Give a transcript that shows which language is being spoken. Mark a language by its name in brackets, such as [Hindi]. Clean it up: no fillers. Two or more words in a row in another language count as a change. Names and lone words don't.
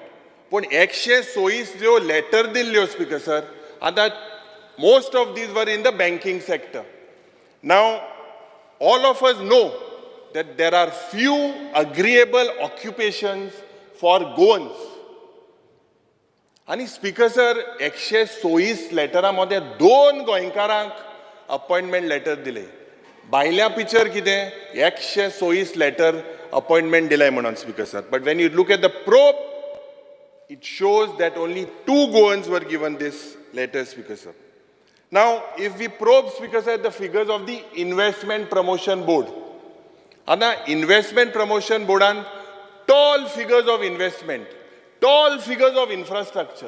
[English] But 126 letter dillyo, Speaker Sir, and that most of these were in the banking sector. Now, all of us know that there are few agreeable occupations for Goans. And Speaker Sir, [Konkani] 126 letteraमध्ये 2 गोंयकारांक [English] appointment letter [Konkani] दिले. भायल्या पिक्चर कितें [English] 126 letter appointment [Konkani] दिलाय म्हणून, [English] Speaker Sir. But when you look at the probe, it shows that only 2 Goans were given this letter, Speaker Sir. Now, if we probe, Speaker Sir, the figures of the Investment Promotion Board, and the Investment Promotion Board and tall figures of investment, tall figures of infrastructure.